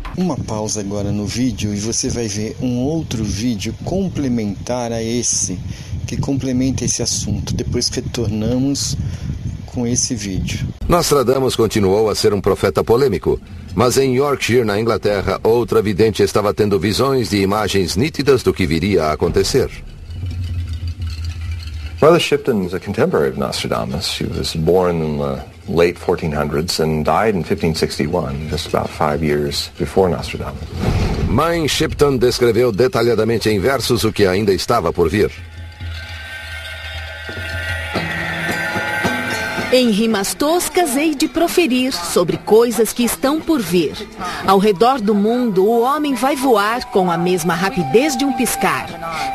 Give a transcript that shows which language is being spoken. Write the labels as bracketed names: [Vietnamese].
[Portuguese] Uma pausa agora no vídeo e você vai ver um outro vídeo complementar a esse, que complementa esse assunto. Depois que retornamos com esse vídeo. Nostradamus continuou a ser um profeta polêmico, mas em Yorkshire, na Inglaterra, outra vidente estava tendo visões de imagens nítidas do que viria a acontecer. [English] Mother Shipton was a contemporary of Nostradamus. She was born in the late 1400s and died in 1561, just about 5 years before Nostradamus. [Portuguese] Mãe Shipton descreveu detalhadamente em versos o que ainda estava por vir. Em rimas toscas hei de proferir sobre coisas que estão por vir. Ao redor do mundo o homem vai voar com a mesma rapidez de um piscar.